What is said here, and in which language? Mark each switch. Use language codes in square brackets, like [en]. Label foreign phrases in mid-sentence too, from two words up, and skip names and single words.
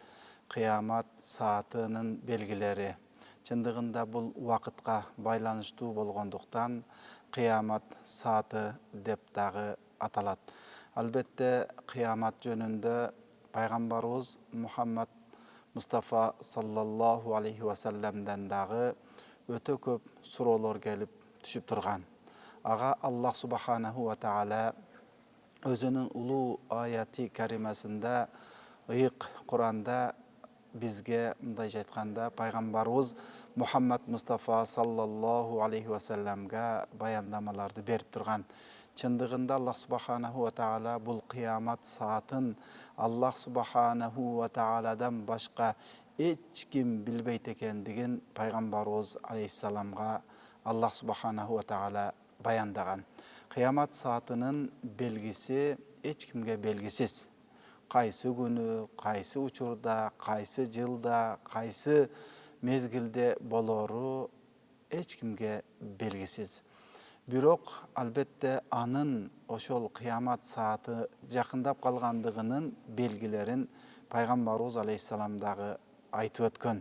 [ky] Кыямат саатынын белгилери. Чындыгында бул убакытка байланыштуу болгондуктан кыямат сааты деп дагы аталат. Албетте кыямат жөнүндө пайгамбарыбыз Мухаммад Мустафа [ar] صلى الله عليه وسلم [ky] дагы өтө көп суроолор келип түшүп турган. Ага Аллах [ar] سبحانه وتعالى [ky] өзүнүн улуу аяти каримасында, ыйык Куранда бизге мындайча айтканда пайгамбарыбыз Мухаммад Мустафа [ar] صلى الله عليه وسلم [ky] баяндамаларды берип турган. Чындыгында Аллах [ar] سبحانه وتعالى [ky] бул кыямат саатын Аллах [ar] سبحانه وتعالى [ky] башка эч ким билбейт экендигин пайгамбарыбыз алейхиссаламга Аллах [ar] سبحانه وتعالى [ky] баяндаган. Кыямат саатынын белгиси эч кимге белгисиз. Кайсы күнү, кайсы учурда, кайсы жылда, кайсы мезгилде болору эч кимге белгисиз. Бирок албетте анын ошол кыямат сааты жакындап калгандыгынын белгилерин пайгамбарыбыз алейхиссалам дагы айтып өткөн.